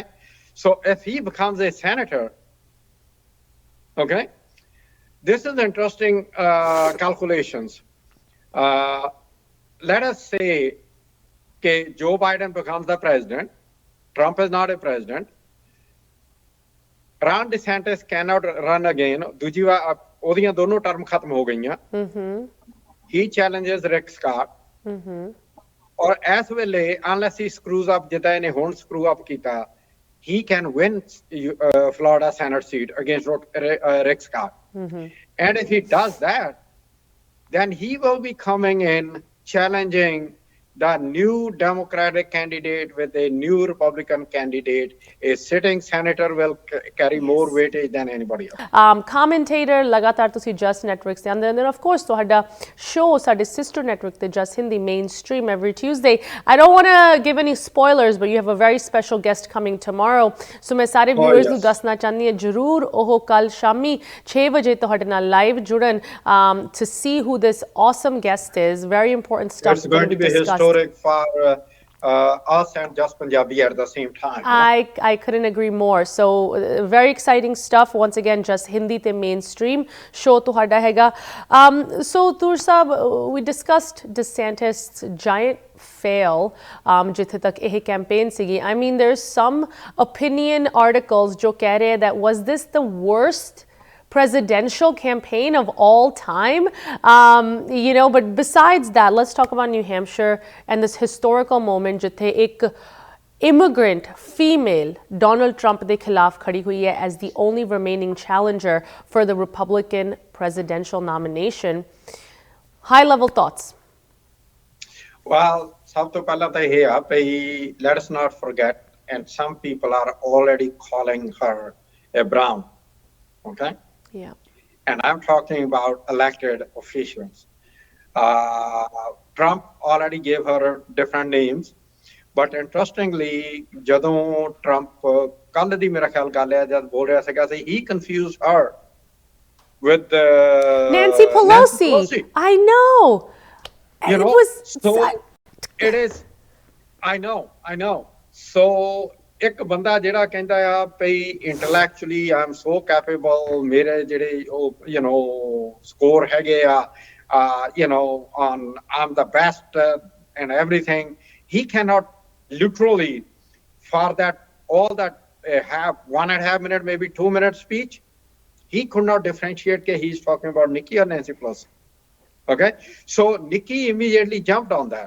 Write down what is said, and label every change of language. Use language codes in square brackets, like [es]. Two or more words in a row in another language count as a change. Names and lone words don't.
[en] So if he becomes a senator, okay, this is interesting calculations. Let us say that Joe Biden becomes the president, Trump is not a president, Ron DeSantis cannot run again, [pa] ਦੂਜੀ ਵਾਰ ਉਹਦੀਆਂ ਦੋਨੋਂ ਟਰਮ ਖਤਮ ਹੋ ਗਈਆਂ, [en] he challenges Rick Scott, [pa] ਔਰ ਇਸ ਵੇਲੇ [en] unless he screws up [pa] ਜਿੱਦਾਂ ਇਹਨੇ ਹੁਣ [en] screw up ਕੀਤਾ, he can win Florida Senate seat against Rick Scott. And if he does that, then he will be coming in challenging the new Democratic candidate with a new Republican candidate. A sitting senator will carry more weightage than anybody else. [pa] Commentator ਲਗਾਤਾਰ ਤੁਸੀਂ JUS networks ਦੇ ਅੰਦਰ, [en] and then of course ਤੁਹਾਡਾ show ਸਾਡੇ sister network ਤੇ JUS Hindi mainstream every Tuesday. I don't want to give any spoilers, but you have a very special guest coming tomorrow. [pa] So ਮੈਂ ਸਾਰੇ viewers ਨੂੰ ਦੱਸਣਾ ਚਾਹੁੰਦੀ ਹਾਂ ਜ਼ਰੂਰ ਉਹ ਕੱਲ ਸ਼ਾਮੀ 6 ਵਜੇ ਤੁਹਾਡੇ ਨਾਲ live ਜੁੜਨ [en] to see who this awesome guest is. Very important stuff. It's going to be historic for us and JUS Punjabi at the same time. I couldn't agree more. So very exciting stuff. Once again, JUS Hindi te mainstream show [pa] ਤੁਹਾਡਾ ਹੈਗਾ. [en] So Tur Sahab, we discussed DeSantis' giant fail [pa] ਜਿੱਥੇ ਤੱਕ ਇਹ campaign ਸੀਗੀ. [en] I mean, there's some opinion articles [pa] ਜੋ ਕਹਿ ਰਹੇ [en] that was this the worst presidential campaign of all time, but besides that, let's talk about New Hampshire and this historical moment [pa] ਜਿੱਥੇ ਇੱਕ [en] immigrant female Donald Trump [pa] ਦੇ ਖ਼ਿਲਾਫ਼ ਖੜ੍ਹੀ ਹੋਈ ਹੈ [en] as the only remaining challenger for the Republican presidential nomination. High level thoughts? [pa] Well, ਸਭ ਤੋਂ ਪਹਿਲਾਂ ਤਾਂ ਇਹ ਹੈ ਭਾਈ, [en] let's not forget, and some people are already calling her a brown, okay? Yeah. And I'm talking about elected officials. Trump already gave her different names, but interestingly, [pa] ਜਦੋਂ Trump ਕੱਲ ਦੀ ਮੇਰਾ ਖਿਆਲ ਗੱਲ ਹੈ ਜਦ ਬੋਲ ਰਿਹਾ ਸੀਗਾ, [en] he confused her with Nancy Pelosi. I know. You it know, was so it is. I know. So [pa] ਇੱਕ ਬੰਦਾ ਜਿਹੜਾ ਕਹਿੰਦਾ ਆ ਭਈ [en] intellectually I am so capable, [pa] ਮੇਰੇ ਜਿਹੜੇ ਉਹ ਸਕੋਰ ਹੈਗੇ ਆ [en] on I'm the best and everything. He cannot literally for that all that have 1.5 minute, maybe 2 minute speech. He could not differentiate that he's talking about Nikki or Nancy Pelosi. Okay, so Nikki immediately jumped on that.